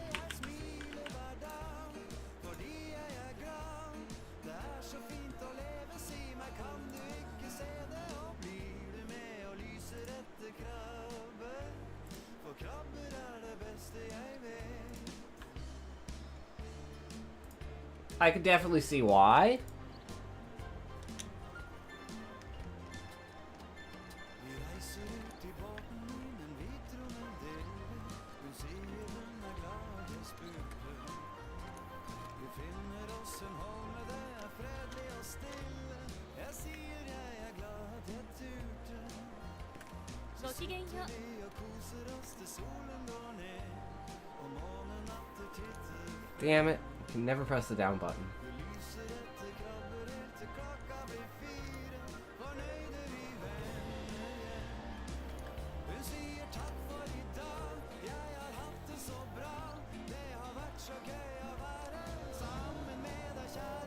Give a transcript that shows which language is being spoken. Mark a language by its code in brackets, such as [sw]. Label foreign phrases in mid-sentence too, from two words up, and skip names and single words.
[no] Jeg smiler hver dag, fordi jeg er glad. Det er så fint å leve, si meg, kan du ikke se det? Og blir du med og lyser etter krabber? For krabber er det beste jeg vet. [en] I could definitely see why. [no] Vi reiser ut i båten min, en hvit rommeldel. Hun sier hun er glad jeg spurte. Vi finner oss en holme, det er fredelig og stille. Jeg sier jeg er glad at jeg turte. Så sitter vi og koser oss til solen går ned, og månen natter titter. [en] Damn it. I can never press the down button. [no] Vi lyser etter krabber helt til klokka blir 4, fornøyde vi vender hjem. Hun sier takk for i dag, jeg har hatt det så bra. Det har vært så gøy å være sammen med deg, kjære.